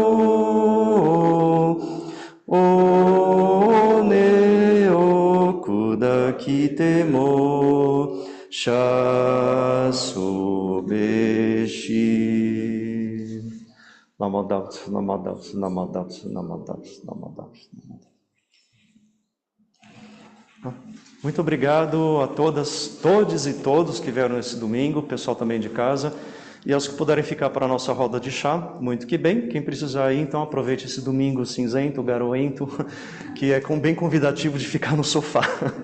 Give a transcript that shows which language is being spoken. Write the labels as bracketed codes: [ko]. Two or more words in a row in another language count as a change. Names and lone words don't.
[pi] one okudakite mo shasu beshi. Namo Tassa, Namo Tassa, Namo Tassa, Namo Tassa, Namo Tassa. [pt] Muito obrigado a todas, todos e todos que vieram nesse domingo, o pessoal também de casa, e aos que puderem ficar para a nossa roda de chá, muito que bem. Quem precisar ir, então aproveite esse domingo cinzento, garoento, que é bem convidativo de ficar no sofá.